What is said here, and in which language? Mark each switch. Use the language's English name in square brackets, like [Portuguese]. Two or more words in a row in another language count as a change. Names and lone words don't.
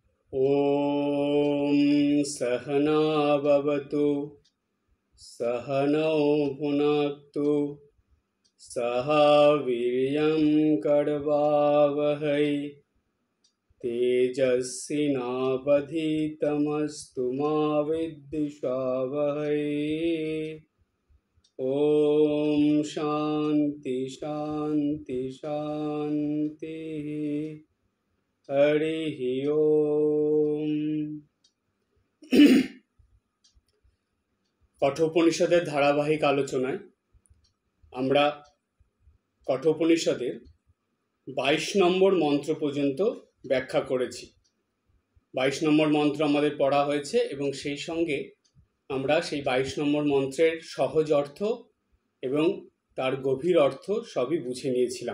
[Sanskrit] ॐ सहना भवतु सहनौ भुनक्तु सह वीर्यं करवावहै तेजस्विनावधीतमस्तु मा विद्विषावहै। ॐ शान्ति शान्ति शान्तिः। हरिः ओम। [Bangla] কঠোপনিষদের ধারাবাহিক আলোচনায় আমরা কঠোপনিষদের 22 নম্বর মন্ত্র পর্যন্ত ব্যাখ্যা করেছি। 22 নম্বর মন্ত্র আমাদের পড়া হয়েছে এবং সেই সঙ্গে আমরা সেই 22 নম্বর মন্ত্রের সহজ অর্থ এবং তার গভীর অর্থ সবই বুঝে নিয়েছিলাম।